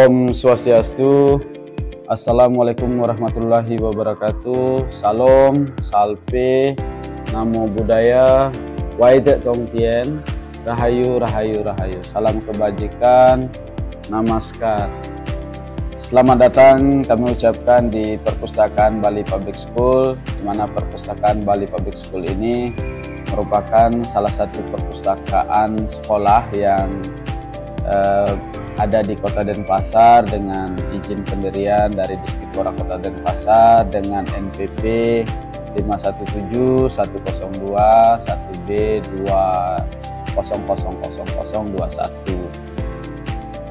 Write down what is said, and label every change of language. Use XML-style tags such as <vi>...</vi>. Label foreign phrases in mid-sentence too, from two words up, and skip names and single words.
<ban>Om Swastiastu.</ban> <ar>السلام عليكم ورحمة الله وبركاته.</ar> <id>Salam, salve,</id> <pi>namo buddhaya,</pi> <zh>惟德动天,</zh> <id>rahayu, rahayu, rahayu. Salam kebajikan, namaskar. Selamat datang kami ucapkan di Perpustakaan Bali Public School, di mana Perpustakaan Bali Public School ini merupakan salah satu perpustakaan sekolah yang ada di Kota Denpasar dengan izin pendirian dari Dispikora Kota Denpasar dengan NPP 517 102 1B 20000021.</id>